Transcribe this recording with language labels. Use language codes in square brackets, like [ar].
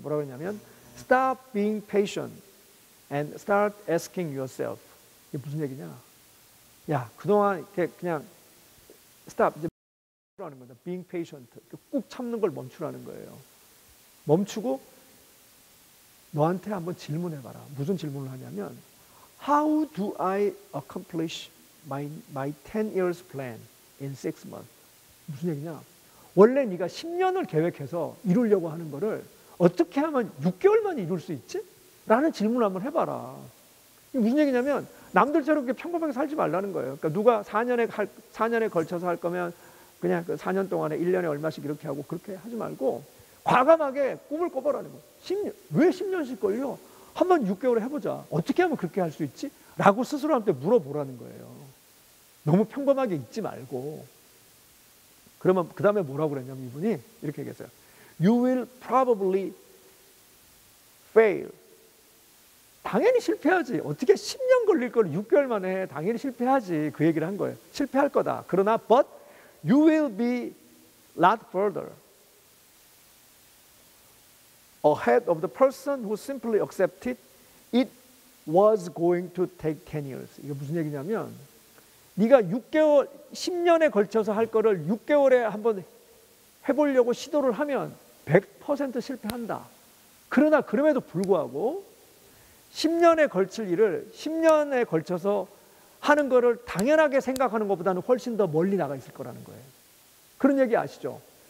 [ko] 뭐라고 했냐면 [en] Stop being patient and start asking yourself. [ko] 이게 무슨 얘기냐? 야, 그동안 이렇게 그냥 stop, 이제 멈추라는 거죠. [en] being patient. [ko] 꾹 참는 걸 멈추라는 거예요. 멈추고 너한테 한번 질문해봐라. 무슨 질문을 하냐면 [en] How do I accomplish my 10 years plan in 6 months? [ko] 무슨 얘기냐? 원래 네가 10년을 계획해서 이루려고 하는 거를 어떻게 하면 6개월 만에 이룰 수 있지? 라는 질문을 한번 해봐라. 이게 무슨 얘기냐면 남들처럼 그렇게 평범하게 살지 말라는 거예요. 그러니까 누가 4년에 걸쳐서 할 거면 그냥 그 4년 동안에 1년에 얼마씩 이렇게 하고 그렇게 하지 말고 과감하게 꿈을 꿔보라는 거예요. 10년, 왜 10년씩 걸려? 한번 6개월에 해보자. 어떻게 하면 그렇게 할 수 있지? 라고 스스로한테 물어보라는 거예요. 너무 평범하게 있지 말고. 그러면 그 다음에 뭐라고 그랬냐면 이분이 이렇게 얘기했어요. [en] You will probably fail. [ko] 당연히 실패하지. 어떻게 10년 걸릴 걸 6개월 만에 해. 당연히 실패하지. 그 얘기를 한 거예요. 실패할 거다. [en] 그러나 but you will be lot further ahead of the person who simply accepted it was going to take 10 years. [ko] 이게 무슨 얘기냐면 네가 6개월, 10년에 걸쳐서 할 거를 6개월에 한번 해보려고 시도를 하면 100% 실패한다. 그러나 그럼에도 불구하고 10년에 걸칠 일을 10년에 걸쳐서 하는 거를 당연하게 생각하는 것보다는 훨씬 더 멀리 나가 있을 거라는 거예요. 그런 얘기 아시죠?